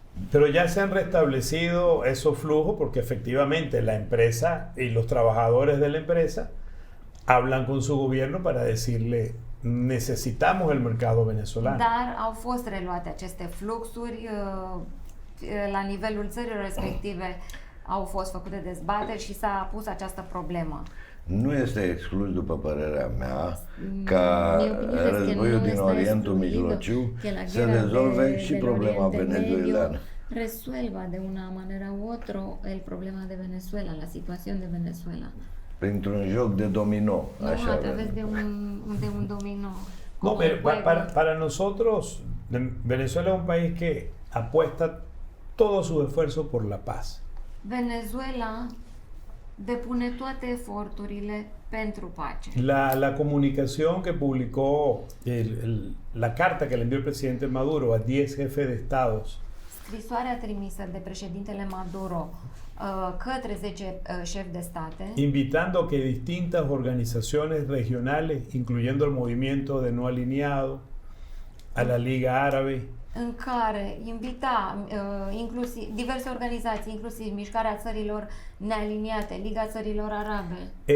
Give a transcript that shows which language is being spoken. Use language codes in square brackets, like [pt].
[es] Pero ya se han restablecido esos flujos porque efectivamente la empresa y los trabajadores de la empresa hablan con su gobierno para decirle necesitamos el mercado venezolano. [ro] Dar au fost reluate aceste fluxuri la nivelul țării respective, au fost făcute dezbateri și s-a pus această problemă. nu este exclus, după părerea mea, ca războiul din Orientul Mijlociu să rezolve și problema venezuelană. [es] Resuelva de una manera u otro el problema de Venezuela, la situación de Venezuela. [ro] Printr-un joc de domino, [es] No, [ro] așa [es] a través de un dominó. No, pero para nosotros, Venezuela es un país que apuesta todo su esfuerzo por la paz. [ro] Venezuela depune toate eforturile pentru pace. [es] La comunicación que publicó, la carta que le envió el presidente Maduro a 10 jefes de estados, [ro] Scrisoarea trimisă de președintele Maduro către 10 șefi de state, [es] invitando que distintas organizaciones regionales, incluyendo el movimiento de no alineado, a la Liga Árabe, [ro] în care invita inclusiv diverse organizații, inclusiv Mișcarea Țărilor Nealiniate, Liga Țărilor Arabe,